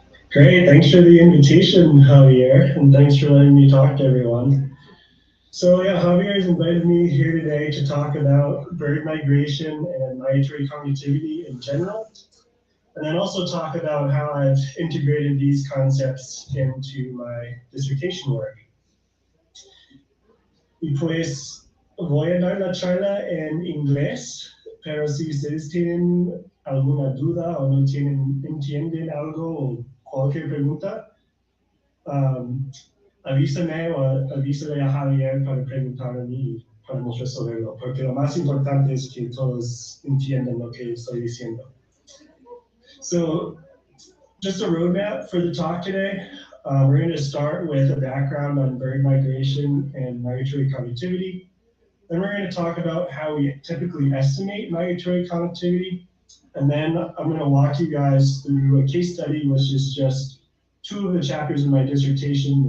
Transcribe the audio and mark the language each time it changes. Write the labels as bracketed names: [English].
[English] Great, thanks for the invitation, Javier, and thanks for letting me talk to everyone. So yeah, Javier has invited me here today to talk about bird migration and migratory cognitivity in general, and then also talk about how I've integrated these concepts into my dissertation work. [Spanish] Y pues voy a dar la charla en inglés, pero si ustedes tienen alguna duda o no entienden algo o cualquier pregunta, avísame o avísale a Javier para preguntar a mí y podemos resolverlo, porque lo más importante es que todos entiendan lo que estoy diciendo. [English] So, just a roadmap for the talk today. We're going to start with a background on bird migration and migratory connectivity. Then we're going to talk about how we typically estimate migratory connectivity. And then I'm going to walk you guys through a case study, which is just 2 of the chapters in my dissertation.